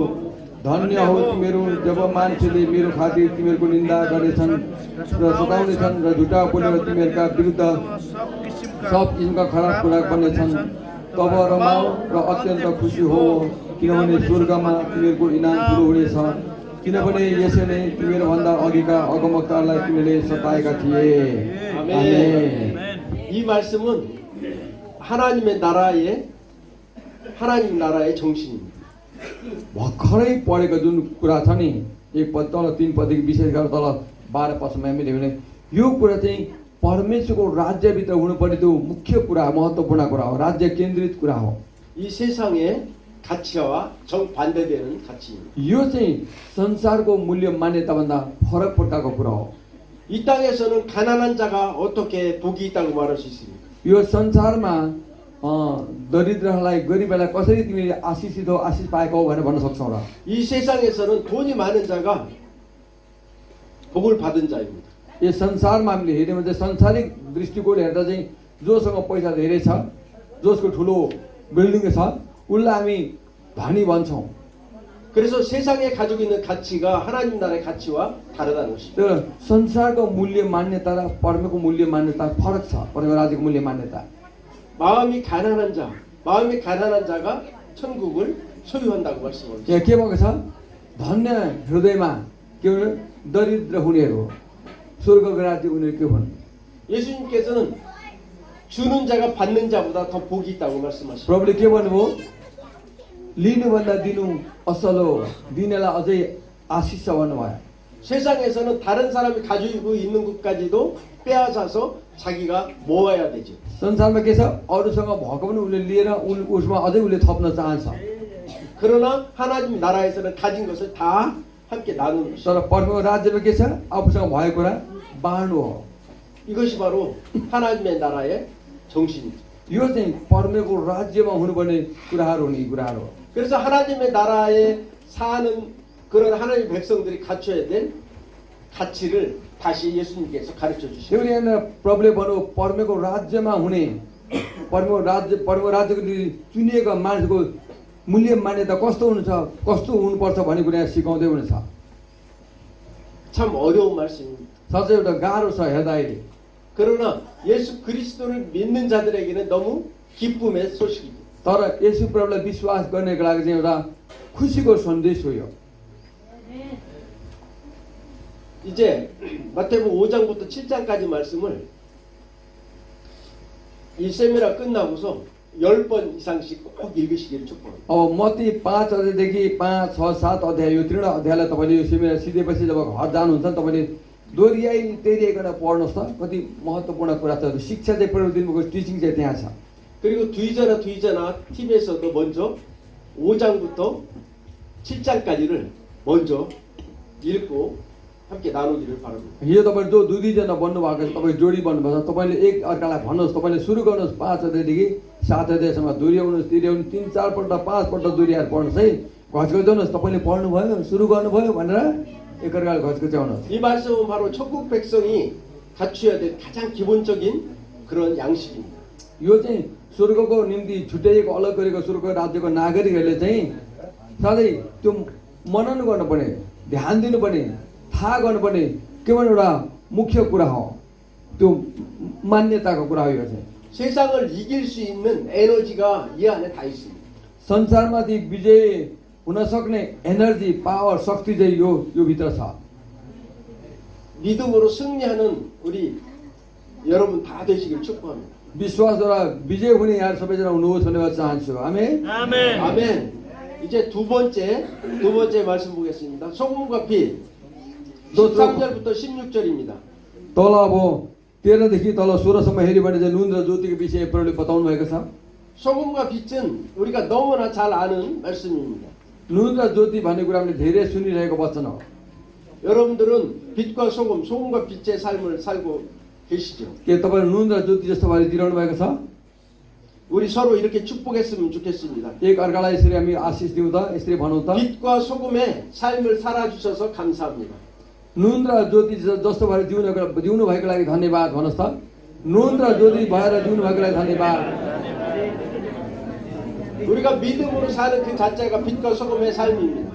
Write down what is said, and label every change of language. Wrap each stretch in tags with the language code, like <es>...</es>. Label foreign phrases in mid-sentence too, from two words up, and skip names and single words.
<ne>धन्य हो तिमीहरू जब मान्छेले मेरो खातिर तिमीहरूको निन्दा गर्नेछन् र सताउनेछन् र झुटा बोलेर तिमीहरूका विरुद्ध सब किसिमका खराब कुरा गर्नेछन्। तब रमाऊ र अत्यन्त खुसी हो, किनभने स्वर्गमा तिमीहरूको इनाम ठुलो हुनेछ। किनभने यसैले तिमीहरूभन्दा अघिका अगमवक्ताहरूलाई तिमीहरूले सताएका थिए।</ne> <ko>아멘. 이 말씀은 하나님 나라의 정신입니다.</ko> <ne>भर्खरै पढेको जुन कुरा छ नि, 1 पद तल 3 पददेखि विशेष गरेर तल 12 पदसम्म हामीले भने यो कुरा चाहिँ परमेश्वरको राज्यभित्र हुनुपर्ने त्यो मुख्य कुरा, महत्त्वपूर्ण कुरा हो, राज्य केन्द्रित कुरा हो।</ne> <ko>이 세상의 가치와 정반대되는 가치입니다.</ko> <ne>यो चाहिँ संसारको मूल्य मान्यताभन्दा फरक प्रकारको कुरा हो।</ne> <ko>이 땅에서는 가난한 자가 어떻게 복이 있다고 말할 수 있습니까?</ko> <ne>यो संसारमा दरिद्रहरूलाई, गरिबलाई कसरी तिमीले आशिषित हो, आशिष पाएको हो भनेर भन्न सक्छौ र?</ne> <ko>이 세상에서는 돈이 많은 자가 복을 받은 자입니다.</ko> <ne>यो संसारमा हामीले हेर्यौँ भने चाहिँ संसारिक दृष्टिकोण हेर्दा चाहिँ जोसँग पैसा धेरै छ, जसको ठुलो बिल्डिङ छ, उसलाई हामी धनी भन्छौँ।</ne> <ko>그래서 세상에 가지고 있는 가치가 하나님 나라의 가치와 다르다는 것입니다.</ko> <ne>तर संसारको मूल्य मान्यता र परमेश्वरको मूल्य मान्यता फरक छ। परमेश्वर राज्यको मूल्य मान्यता,</ne> <ko>마음이 가난한 자가 천국을 소유한다고 말씀하고 있습니다.</ko> <ne>यहाँ के भएको छ? धन्य हृदयमा के हो? दरिद्र हुनेहरू स्वर्गको राज्य उनीहरूको हुन्।</ne> <ko>예수님께서는 주는 자가 받는 자보다 더 복이 있다고 말씀하십니다.</ko> <ne>प्रभुले के भन्नुभयो? लिनुभन्दा दिनु असल हो, दिनेलाई अझै आशिष छ भन्नुभयो।</ne> <ko>세상에서는 다른 사람이 가지고 있는 것까지도 빼앗아서 자기가 모아야 되죠.</ko> <ne>संसारमा के छ? अरूसँग भएको पनि उसले लिएर उसमा अझै उसले थप्न चाहन्छ।</ne> <ko>그러나 하나님 나라에서는 가진 것을 다 함께 나누는 것입니다.</ko> <ne>तर परमेश्वरको राज्यमा के छ आफूसँग भएको कुरा बाँड्नु हो</ne> <ko>이것이 바로 하나님의 나라의 정신이죠.</ko> <ne>यो चाहिँ परमेश्वरको राज्यमा हुनुपर्ने कुराहरू हुन् यी कुराहरू हो</ne> <ko>그래서 하나님의 나라에 사는 그런 하나님의 백성들이 갖춰야 될 가치를 다시 예수님께서 가르쳐 주시고</ko> <ne>त्यो यहाँ प्रभुले भन्नु परमेश्वरको राज्यमा हुने परमेश्वर राज्यको निम्ति चुनिएको मान्छेको मूल्य मान्यता कस्तो हुन्छ कस्तो हुनुपर्छ भन्ने कुरा यहाँ सिकाउँदै हुनेछ</ne> <ko>참 어려운 말씀입니다.</ko> <ne>साँच्चै एउटा गाह्रो छ हेर्दा अहिले</ne> <ko>그러나 예수 그리스도를 믿는 자들에게는 너무 기쁨의 소식이죠.</ko> <ne>तर यसु प्रभुलाई विश्वास गर्नेको लागि चाहिँ एउटा खुसीको सन्देश हो यो</ne> <ko>이제 마태복음 5장부터 7장까지 말씀을 이 세미나 끝나고서 10번 이상씩 꼭 읽으시기를 축복합니다.</ko> <ne>अब मत्ती 5 अध्यायदेखि 5, 6, 7 अध्याय यो 3 अध्यायलाई तपाईँले यो सिमेर सिधेपछि जब घर जानुहुन्छ नि तपाईँले दोहोऱ्याइ तेरियाइकन पढ्नुहोस् त कति महत्त्वपूर्ण कुरा छ शिक्षा चाहिँ प्रभु दिनुभएको टिचिङ चाहिँ त्यहाँ छ</ne> <ko>그리고 뒤져나 TV에서도 먼저 5장부터 7장까지를 먼저 읽고 함께 나누기를 바랍니다.</ko> <ne>यो तपाईँ जो दुई दुईजना बन्नुभएको छ तपाईँ जोडी बन्नुभएको छ तपाईँले एक अर्कालाई भन्नुहोस् तपाईँले सुरु गर्नुहोस् 5 अध्यायदेखि 7 अध्यायसम्म दोहोऱ्याउनुहोस् तिर्याउनुहोस् 3-4 पल्ट 5 पल्ट दोहोऱ्याएर पढ्नुहोस् है घचघचाउनुहोस् तपाईँले पढ्नुभयो सुरु गर्नुभयो भनेर एकअर्काले घचघचाउनुहोस्</ne> <ko>이 말씀은 바로 천국 백성이 갖춰야 될 가장 기본적인 그런 양식입니다.</ko> <ne>यो चाहिँ स्वर्गको निम्ति छुट्याइएको अलग गरेको स्वर्गको राज्यको नागरिकहरूले चाहिँ सधैँ त्यो मनन गर्नुपर्ने ध्यान दिनुपर्ने थाहा गर्नुपर्ने केवल एउटा मुख्य कुरा हो त्यो मान्यताको कुरा हो यो चाहिँ</ne> <ko>세상을 이길 수 있는 에너지가 이 안에 다 있습니다.</ko> <ne>संसारमाथि विजय हुन सक्ने</ne> <en>energy power</en> <ne>शक्ति चाहिँ यो भित्र छ</ne> <ko>믿음으로 승리하는 우리 여러분 다 되시길 축복합니다.</ko> <ne>विश्वासद्वारा विजय हुने यहाँ सबैजना हुनुहोस् भनेर चाहन्छु आमेन</ne> <ko>아멘. 이제 두 번째 말씀 보겠습니다. 소금과 빛 13절부터 16절입니다.</ko> <ne>तल अब 13देखि तल 16सम्म हेऱ्यो भने चाहिँ नुन र ज्योतिको विषय प्रभुले बताउनु भएको छ</ne> <ko>소금과 빛은 우리가 너무나 잘 아는 말씀입니다.</ko> <ne>नुन र ज्योति भन्ने कुरा हामीले धेरै सुनिरहेको वचन हो</ne> <ko>여러분들은 빛과 소금과 빛의 삶을 살고 계시죠.</ko> <ne>के तपाईँ नुन र ज्योति जस्तो भएर दिइरहनु भएको छ</ne> <ko>우리 서로 이렇게 축복했으면 좋겠습니다.</ko> <ne>एक अर्कालाई यसरी हामी आशिष दिउँ त यसरी भनौँ त</ne> <ko>빛과 소금의 삶을 살아주셔서 감사합니다.</ko> <ne>नुन र ज्योति जस्तो भएर जिउनु भएको लागि धन्यवाद भन्नुहोस् त नुन र ज्योति भएर जिउनु भएको लागि धन्यवाद</ne> <ko>우리가 믿음으로 사는 그 자체가 빛과 소금의 삶입니다.</ko>